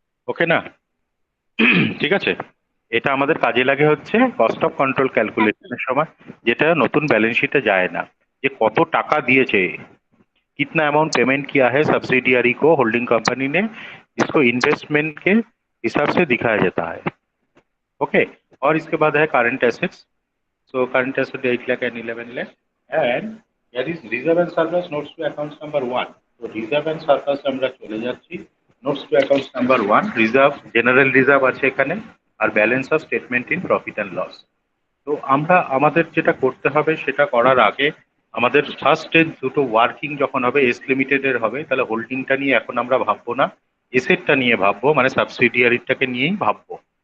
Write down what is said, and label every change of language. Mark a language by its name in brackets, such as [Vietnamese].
[Bangla] ওকে না? ঠিক আছে? এটা আমাদের কাজে লাগে হচ্ছে কস্ট অফ কন্ট্রোল ক্যালকুলেশনের সময়, যেটা নতুন ব্যালেন্স শিটে যায় না, যে কত টাকা [Hindi] दिए कितना अमाउंट पेमेंट किया है सब्सिडियरी को होल्डिंग कंपनी ने, इसको इन्वेस्टमेंट के हिसाब से दिखाया जाता है। [Bangla] ओके, और इसके बाद है current assets. [Hindi] So current asset 8 lakh [English] and 11 lakh, and there is reserve and surplus notes to accounts number 1। [Bangla] তো রিজার্ভ এন্ড সারপ্লাস আমরা চলে যাচ্ছি। Notes two accounts number 1, reserve, general reserve আছে এখানে, আর balance of statement in profit and loss. তো আমরা আমাদের যেটা করতে হবে সেটা করার আগে, আমাদের ফার্স্টে দুটো ওয়ার্কিং যখন হবে এস লিমিটেডের হবে, তাহলে হোল্ডিংটা নিয়ে এখন আমরা ভাববো না, এসেটটা নিয়ে ভাববো, মানে সাবসিডিয়ারিটাকে নিয়েই ভাববো।